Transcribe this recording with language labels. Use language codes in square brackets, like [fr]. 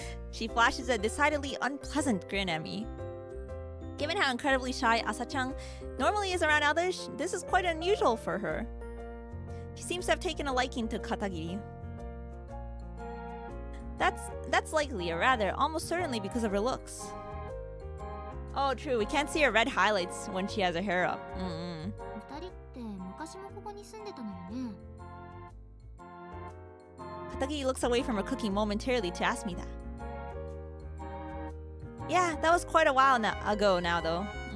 [en] She flashes a decidedly unpleasant grin at me. Given how incredibly shy Asa-chan normally is around others, this is quite unusual for her. She seems to have taken a liking to Katagiri. That's likely, or rather, almost certainly because of her looks. Oh, true, we can't see her red highlights when she has her hair up. [ja] 二人って昔もここに住んでたのよね。 [en] Katagiri looks away from her cooking momentarily to ask me that. Yeah, that was quite a while ago now, though.